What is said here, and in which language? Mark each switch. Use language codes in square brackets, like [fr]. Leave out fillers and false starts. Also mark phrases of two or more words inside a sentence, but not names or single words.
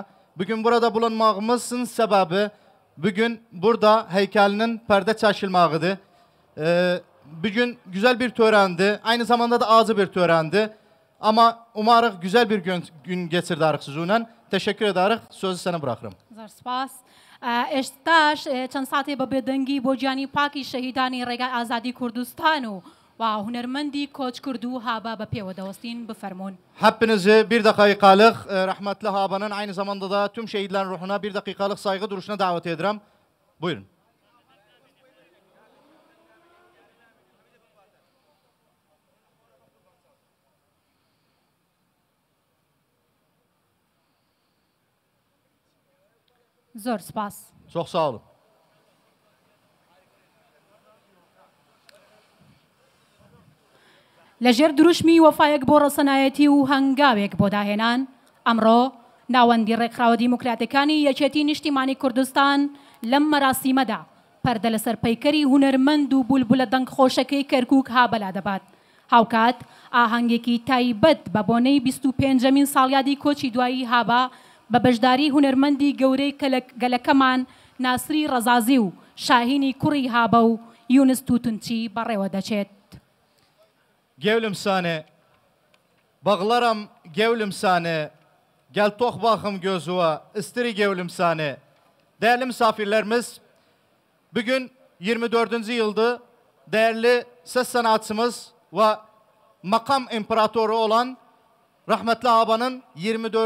[tr] Bugün burada bulunmağımızın sebebi, bugün burada heykelinin perde çəkilmağıdır. Bugün güzel bir törendi, aynı zamanda da acı bir törendi. Ama umarıq güzel bir gün geçirdik sizinle. Teşekkür ederiz. Sözü sana bırakırım. [ckb] زۆر سپاس ئێستاش چەند ساتێ بە بێدەنگی بۆ گیانی پاکی شەهیدانی ڕێگای ئازادی کوردستان و هونەرمەندی کۆچ کرد و هابا بە پێوە دەوەستین بفەرمونون. [tr] Hepinizi bir dakikalık rahmetli Haba'nın aynı zamanda da tüm şehitlerin ruhuna bir dakikalık saygı duruşuna davet ederim. Buyurun. [ckb] زۆر سپاس. [tr] Çok sağ olun. [ckb] لەژێر دروشمی وەفایەک بۆ ڕەسەنایەتی و هەنگاوێک بۆ داهێنان ئەمڕۆ ناوەندی ڕێکخراوە دیموکراتەکانی یەکێتی نیشتیمانی کوردستان لەم مەراسیمەدا پەردە لەسەر پەیکەری هونەرمەند و بولبولە دەنگ خۆشەکەی کەرکووک هابەلا دەبات هاوکات ئاهەنگێکی تایبەت بە بۆنەی 25مین ساڵیادی کۆچی دوایی هابا بە بەشداری هونەرمەندی گەورەی گەلەکەمان ناسری ڕەزازی و شاهینی کوڕی هابە و یونس تووتنچی بەڕێوە دەچێت. [az] Gevlim sane, bağlaram gevlim sane, gel tok bakım gözüve, istiri gevlim sane. [tr] Değerli misafirlerimiz, bugün 24. yılda değerli ses sanatçımız ve makam imparatoru olan rahmetli Haba'nın 24.